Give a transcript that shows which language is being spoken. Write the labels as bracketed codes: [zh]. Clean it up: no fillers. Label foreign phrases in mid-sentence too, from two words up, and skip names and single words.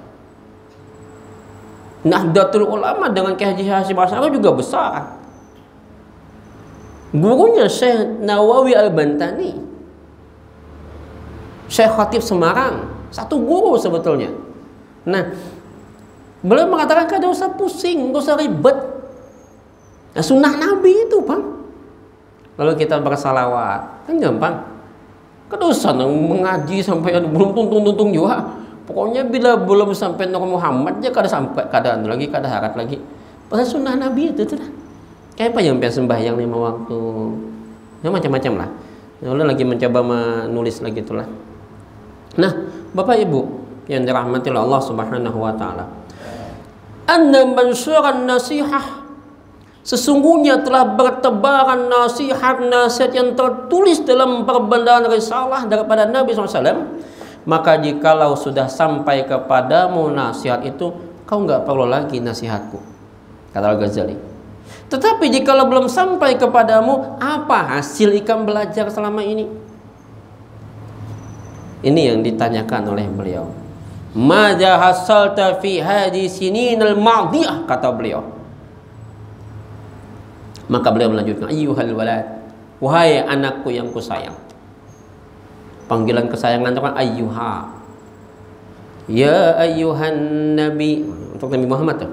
[id] Nahdlatul Ulama dengan Kiai Haji Hasyim Asy'ari juga besar. Gurunya Syekh Nawawi Al-Bantani, Syekh Khatib Semarang, satu guru sebetulnya. Nah, beliau mengatakan [bjn] kada usah pusing, [id] enggak usah ribet. Nah, sunnah Nabi itu, Bang. Lalu kita bersalawat, kan gampang. [bjn] Kada usah mengaji sampai belum tuntung juga. Pokoknya bila belum sampai Nur Muhammad aja kada sampai, kada lagi, kada harat lagi. Pasal sunnah Nabi itu dah. Kayak apa yang sembahyang 5 waktu. [id] Ya macam-macam lah. Lalu lagi mencoba menulis lagi itulah. Nah, Bapak Ibu yang dirahmati Allah [ar] سبحانه وتعالى. أن منشورة نصيحة, [id] sesungguhnya telah bertebaran nasihat-nasihat yang tertulis dalam perbandaan risalah daripada Nabi SAW. Maka jikalau sudah sampai kepadamu nasihat itu, kau nggak perlu lagi nasihatku, kata Al-Ghazali. Tetapi jikalau belum sampai kepadamu, apa hasil ikan belajar selama ini? Ini yang ditanyakan oleh beliau. [ar] ماذا حصلت في هذه السنين الماضية, [id] kata beliau. Maka beliau melanjutkan, [ar] أيها الولد, [id] wahai anakku yang kusayang. Panggilan kesayangan itu kan ayyuha. [ar] يا أيها النبي, [id] untuk Nabi Muhammad tuh.